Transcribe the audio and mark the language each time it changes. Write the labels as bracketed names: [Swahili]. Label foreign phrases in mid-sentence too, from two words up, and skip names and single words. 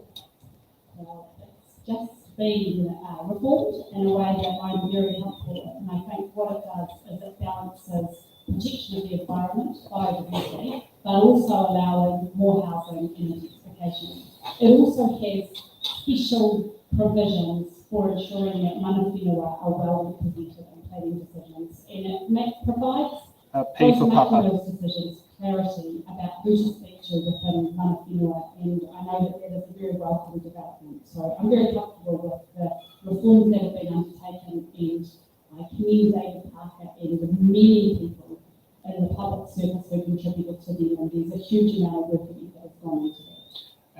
[English] Well, it's just been reformed in a way that I'm very helpful with, and I think what it does is it balances protection of the environment, biodiversity, but also allowing more housing in intensification. It also has special provisions for ensuring that [Māori] mana whenua [English] are well represented in planning decisions, and it provides P those for making Papa. those decisions clarity about who to speak to within [Māori] mana whenua, [English] and I know that is a very welcome development. So I'm very comfortable with the reforms that have been undertaken, and I commend David Parker and the many people in the public service who contributed to them, and there's a huge amount of work that has gone into that.